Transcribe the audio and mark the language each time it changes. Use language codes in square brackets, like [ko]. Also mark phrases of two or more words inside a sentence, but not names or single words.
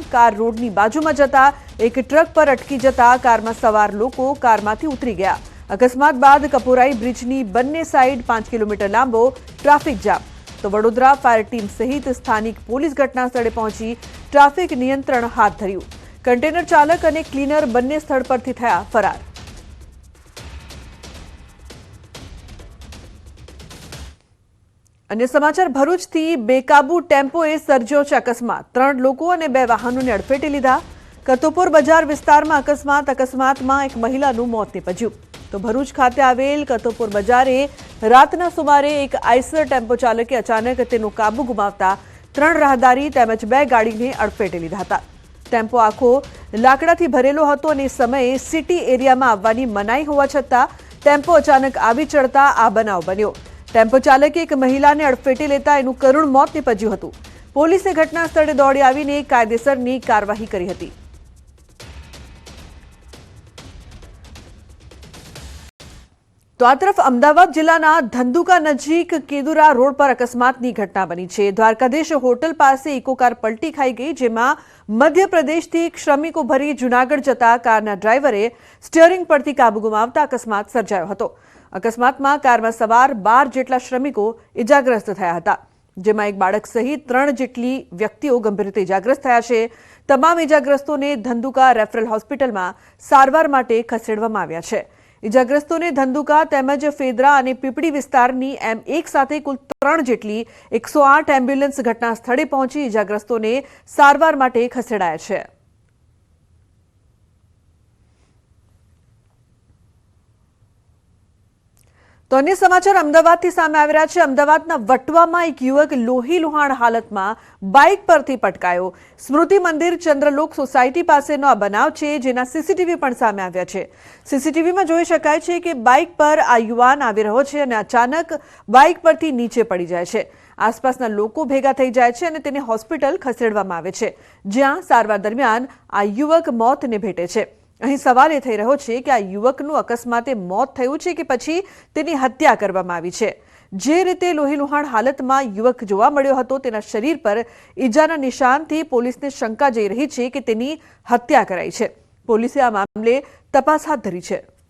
[gu] કાર રોડની બાજુમાં જતા એક ટ્રક પર અટકી જતા કારમાં સવાર લોકો કારમાંથી ઉતરી ગયા। અકસ્માત બાદ કપુરાઈ બ્રિજની બંને સાઈડ 5 કિલોમીટર લાંબો ટ્રાફિક જામ। તો વડોદરા ફાયર ટીમ સહિત સ્થાનિક પોલીસ ઘટના સ્થળે પહોંચી ટ્રાફિક નિયંત્રણ હાથ ધર્યું। કંટેનર ચાલક ઔર ક્લીનર બંને સ્થળ પરથી થયા ફરાર। અન્ય સમાચાર ભરૂચથી બેકાબૂ ટેમ્પોએ સર્જ્યો છે અકસ્માત। 3 લોકો ઔર 2 વાહનોને અડફેટે લીધા। કતોપુર બજાર વિસ્તારમાં અકસ્માતમાં એક મહિલાનું મોત નિપજ્યું। તો ભરૂચ ખાતે આવેલ કતોપુર બજારે રાતના સુમારે એક આઇસર ટેમ્પો ચાલકે અચાનક તેનો કાબૂ ગુમાવતા 3 રાહદારી તેમજ 2 ગાડીને અડફેટે લીધા હતા। ટેમ્પો આખો લાકડાથી ભરેલો હતો અને સમયે સિટી એરિયામાં આવવાની મનાઈ હોવા છતાં ટેમ્પો અચાનક આવી ચઢતા આ બનાવ બન્યો। ટેમ્પો ચાલકે એક મહિલાને અડફેટે લેતા એનું કરુણ મોત નિપજ્યું હતું। પોલીસે ઘટના સ્થળે દોડી આવીને કાયદેસરની કાર્યવાહી કરી હતી। તો આ તરફ અમદાવાદ જિલ્લાના ધંધુકા નજીક કેદુરા રોડ પર અકસ્માતની ઘટના બની છે। દ્વારકાધીશ હોટલ પાસે ઇકો કાર પલટી ખાઈ ગઈ, જેમાં મધ્યપ્રદેશથી શ્રમિકો ભરી જૂનાગઢ જતા કારના ડ્રાઇવરે સ્ટીયરિંગ પરથી કાબૂ ગુમાવતા અકસ્માત સર્જાયો હતો। अकस्मातमां काરમાં સવાર 12 જેટલા શ્રમિકો ઇજાગ્રસ્ત થયા હતા, જેમાં એક બાળક સહિત 3 જેટલી વ્યક્તિઓ ગંભીર રીતે ઇજાગ્રસ્ત થયા છે। તમામ ઇજાગ્રસ્તોને ધંધુકા રેફરલ હોસ્પિટલમાં સારવાર માટે ખસેડવામાં આવ્યા છે। ઇજાગ્રસ્તોને ધંધુકા તેમજ ફેદરા અને પીપળી વિસ્તારની એમ એક સાથે કુલ 3 જેટલી 108 એમ્બ્યુલન્સ ઘટના સ્થળે પહોંચી ઇજાગ્રસ્તોને સારવાર માટે ખસેડાયા છે। તો અન્ય સમાચાર અમદાવાદથી સામે આવી રહ્યા છે। અમદાવાદના વટવામાં એક યુવક લોહીલુહાણ હાલતમાં બાઇક પરથી પટકાયો। સ્મૃતિ મંદિર ચંદ્રલોક સોસાયટી પાસેનો આ બનાવ છે, જેના સીસીટીવી પણ સામે આવ્યા છે। સીસીટીવીમાં જોઈ શકાય છે કે બાઇક પર આ યુવાન આવી રહ્યો છે અને અચાનક બાઇક પરથી નીચે પડી જાય છે। આસપાસના લોકો ભેગા થઈ જાય છે અને તેને હોસ્પિટલ ખસેડવામાં આવે છે, જ્યાં સારવાર દરમિયાન આ યુવક મોતને ભેટે છે। અહીં સવાલ એ થઈ રહ્યો છે કે આ યુવકનું અકસ્માતે મોત થયું છે કે પછી તેની હત્યા કરવામાં આવી છે। જે રીતે લોહીલુહાણ હાલતમાં યુવક જોવા મળ્યો હતો, તેના શરીર પર ઈજાના નિશાનથી પોલીસને શંકા જઈ રહી છે કે તેની હત્યા કરાઈ છે। પોલીસે આ મામલે તપાસ હાથ ધરી છે।